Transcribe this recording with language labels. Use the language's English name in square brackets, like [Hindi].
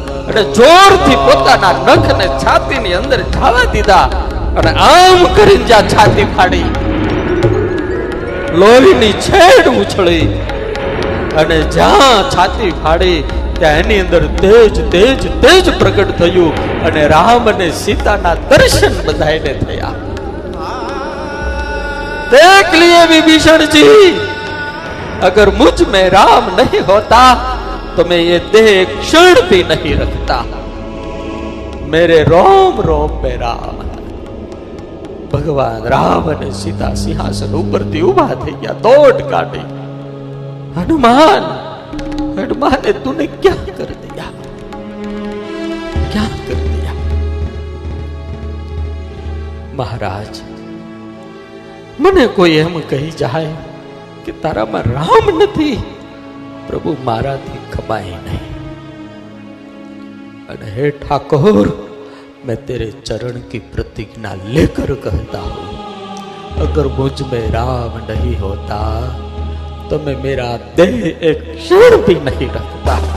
[Gujarati] અને જોરથી પોતાના નખને છાતીની અંદર ઢાવા દીધા અને આમ કરીને જ્યાં છાતી ફાડી, લોહીની છેડ ઉછળી અને જ્યાં છાતી ફાડી ત્યાં એની અંદર તેજ તેજ તેજ પ્રગટ થયું અને રામ અને સીતાના દર્શન બધાને થયા. [Hindi] देख लिए विभीषण जी, अगर मुझ में राम नहीं होता तो मैं ये देह क्षण भी नहीं रखता. मेरे रोम रोम में राम है. भगवान राम ने सीता सिंहासन ऊपर थी उभा [Gujarati] થઈ ગયા, દોડ કાઢી. [Hindi] हनुमान हनुमान ने तूने क्या कर दिया, क्या कर दिया? [Gujarati] महाराज, મને કોઈ એમ કહી જાય કે તારામાં રામ નથી, પ્રભુ મારાથી ખમાય નહીં. [Hindi] અને हे ठाकुर, मैं तेरे चरण की प्रतिज्ञा लेकर कहता हूं, अगर मुझ में राम नहीं होता तो मैं मेरा देह एक क्षण भी नहीं रखता.